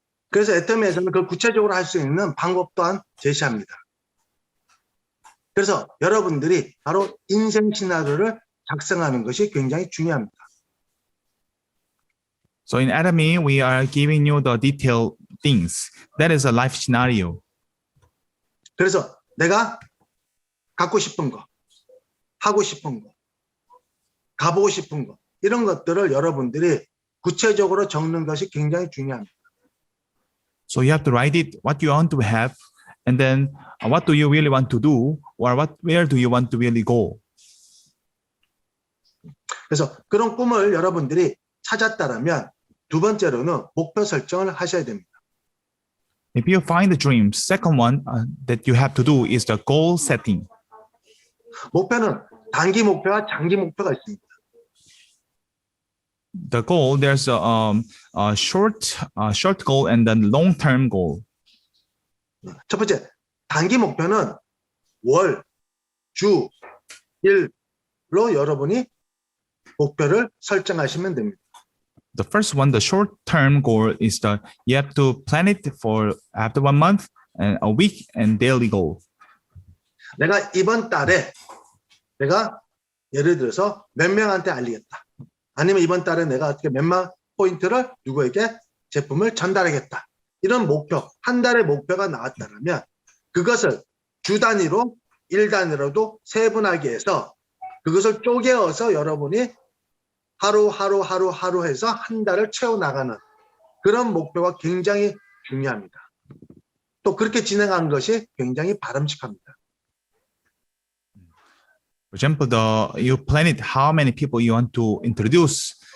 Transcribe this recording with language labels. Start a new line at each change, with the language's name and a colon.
Korean: 그래서 애터미에서는 그걸 구체적으로 할 수 있는 방법 또한 제시합니다. 그래서 여러분들이 바로 인생 시나리오를 작성하는 것이 굉장히 중요합니다.
English: So in Atomy, we are giving you the detailed things. That is a life scenario.
Korean: 그래서 내가 갖고 싶은 거, 하고 싶은 거, 가보고 싶은 거 이런 것들을 여러분들이 구체적으로 적는 것이 굉장히 중요합니다.
English: So you have to write it what you want to have, and then what do you really want to do, or where do you want to really go.
Korean: 그래서 그런 꿈을 여러분들이 찾았다라면 두 번째로는 목표 설정을 하셔야 됩니다.
English: If you find the dream, second one that you have to do is the goal setting.
Korean: 목표는 단기 목표와 장기 목표가 있습니다.
English: The goal, there's a short goal and then long-term goal.
Korean: 첫 번째, 단기 목표는 월, 주, 일로 여러분이 목표를 설정하시면 됩니다.
English: The first one, the short-term goal is you have to plan it for after 1 month and a week and daily goal.
Korean: 내가 이번 달에 내가 예를 들어서 몇 명한테 알리겠다. 아니면 이번 달에 내가 어떻게 몇만 포인트를 누구에게 제품을 전달하겠다. 이런 목표, 한 달의 목표가 나왔다면 그것을 주 단위로, 일 단위로도 세분하게 해서 그것을 쪼개어서 여러분이 하루 해서 한 달을 채워나가는 그런 목표가 굉장히 중요합니다. 또 그렇게 진행하는 것이 굉장히 바람직합니다.
English: For example, you plan it how many people you want to introduce.